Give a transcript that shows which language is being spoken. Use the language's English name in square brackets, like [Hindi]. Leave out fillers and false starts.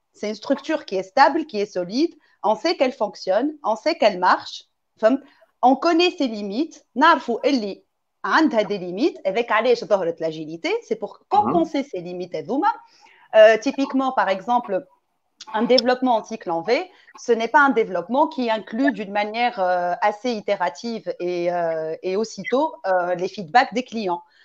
[French] C'est une structure qui est stable, qui est solide. On sait qu'elle fonctionne, on sait qu'elle marche. On connaît ses limites. [Arabic] نعرفوا اللي عندها [French] des limites. Avec [Arabic] علاش ظهرت [French] l'agilité, c'est pour compenser ces limites [Arabic] هذوما. [French] Typiquement, par exemple, un développement en cycle en V, ce n'est pas un développement qui inclut d'une manière assez itérative et aussitôt les feedbacks des clients.